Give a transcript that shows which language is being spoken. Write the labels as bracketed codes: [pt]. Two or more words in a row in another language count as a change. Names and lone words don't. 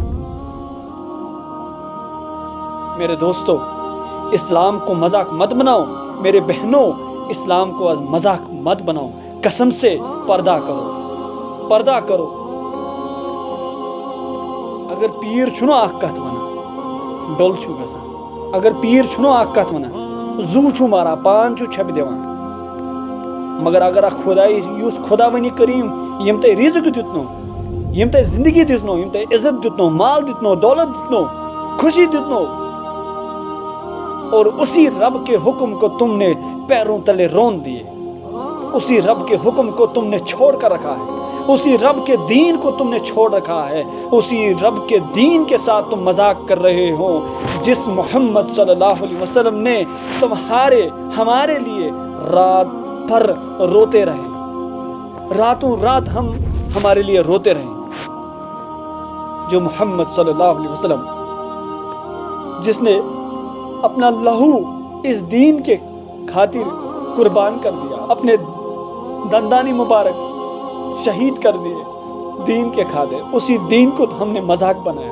[ur] میرے دوستو، اسلام کو مذاق مت بناؤ، میرے بہنوں اسلام کو مذاق مت بناؤ، قسم سے پردہ کرو۔ [ks] اگر پیر چھنو اخ کت ونا ڈول چھو گژھان، اگر پیر چھنو اخ کت ونا زو چھو مارا پان چھو چھپ دیوان، مگر اگر خدائی یوس خدا ونی کریم یم تے رزق دتنو، یم تے زندگی دتنو، یم تے عزت دتنو، مال دتنو، دولت دتنو، خوشی دتنو، [ur] اور اسی رب کے حکم کو تم نے پیروں تلے رون دیے، اسی رب کے حکم کو تم نے چھوڑ کر رکھا ہے، اسی رب کے دین کو تم نے چھوڑ رکھا ہے، اسی رب کے دین کے ساتھ تم مذاق کر رہے ہو جس محمد [ar] صلی اللہ علیہ وسلم [ur] نے ہمارے لیے رات بھر روتے رہے، راتوں رات ہمارے لیے روتے رہے، جو محمد [ar] صلی اللہ علیہ وسلم [ur] جس نے اپنا لہو اس دین کے خاطر قربان کر دیا، اپنے دندانی مبارک شہید کر دیے دین کے خاطر، اسی دین کو ہم نے مذاق بنایا۔